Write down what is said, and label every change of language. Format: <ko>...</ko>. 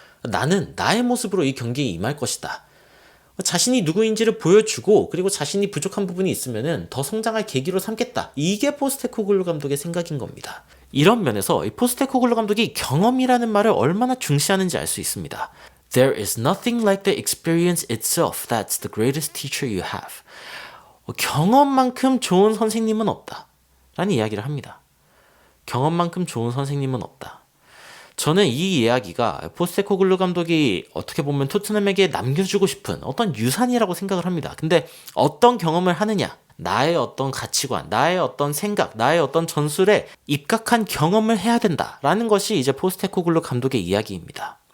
<ko>나는 나의 모습으로 이 경기에 임할 것이다. 자신이 누구인지를 보여주고 그리고 자신이 부족한 부분이 있으면은 더 성장할 계기로 삼겠다. 이게 포스테코글루 감독의 생각인 겁니다. 이런 면에서 이 포스테코글루 감독이 경험이라는 말을 얼마나 중시하는지 알 수 있습니다.</ko> <en>There is nothing like the experience itself that's the greatest teacher you have.</en> <ko>경험만큼 좋은 선생님은 없다. 라는 이야기를 합니다. 경험만큼 좋은 선생님은 없다. 저는 이 이야기가 포스테코글루 감독이 어떻게 보면 토트넘에게 남겨주고 싶은 어떤 유산이라고 생각을 합니다. 근데 어떤 경험을 하느냐, 나의 어떤 가치관, 나의 어떤 생각, 나의 어떤 전술에 입각한 경험을 해야 된다라는 것이 이제 포스테코글루 감독의 이야기입니다.</ko>